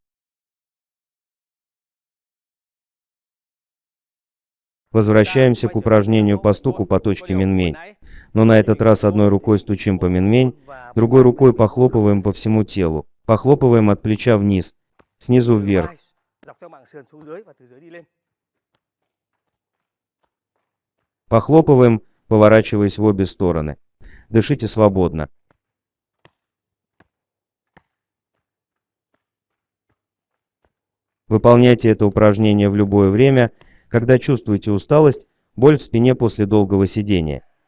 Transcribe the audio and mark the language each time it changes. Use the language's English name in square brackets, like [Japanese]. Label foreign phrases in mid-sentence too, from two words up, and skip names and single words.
[Russian] Возвращаемся к упражнению по стуку по точке Минмень. Но на этот раз одной рукой стучим по Минмень, другой рукой похлопываем по всему телу. Похлопываем от плеча вниз, снизу вверх. [Vietnamese] Dọc theo mảng sườn xuống dưới và từ dưới đi lên. [Russian] Похлопываем, поворачиваясь в обе стороны. Дышите свободно. Выполняйте это упражнение в любое время, когда чувствуете усталость, боль в спине после долгого сидения.